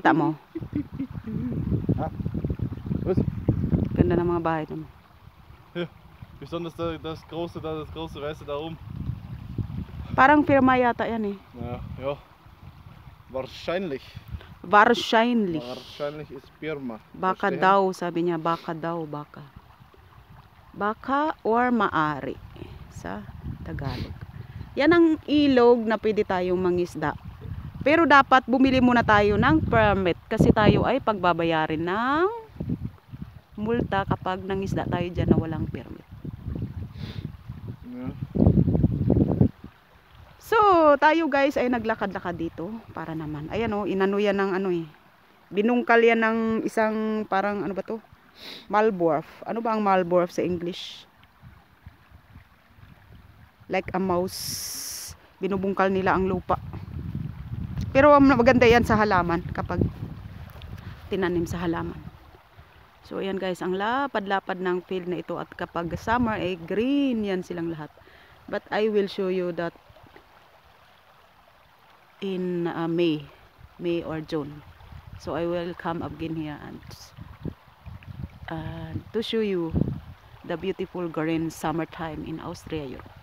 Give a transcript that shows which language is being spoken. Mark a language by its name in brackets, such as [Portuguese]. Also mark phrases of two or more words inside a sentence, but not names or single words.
[Filipino] Kita mo? [German] Ha? Was? [Filipino] Ganda ng mga bahay doon. [German] Besonders das große da, das große Weiße da oben. [Filipino] Parang pirma yata yan eh. [German] Ja. Wahrscheinlich. Wahrscheinlich. Wahrscheinlich ist Birma. [Filipino] Baka [German] Verstehen? [Filipino] daw, sabi niya. Baka daw, baka. Baka or maari sa Tagalog. Yan ang ilog na pwede tayong mangisda. Pero dapat bumili muna tayo ng permit kasi tayo ay pagbabayarin ng multa kapag nangisda tayo dyan na walang permit. Ja. So, tayo guys ay naglakad-lakad dito para naman. Ayan o, inano yan ng ano eh. Binungkal yan ng isang parang ano ba to? Malborf. Ano ba ang Malborf sa English? [English] Like a mouse. [Filipino] Binubungkal nila ang lupa. Pero maganda yan sa halaman kapag tinanim sa halaman. So, ayan guys, ang lapad-lapad ng field na ito at kapag summer ay green yan silang lahat. [English] But I will show you that in May or June. So I will come again here and to show you the beautiful green summertime in Austria, Europe.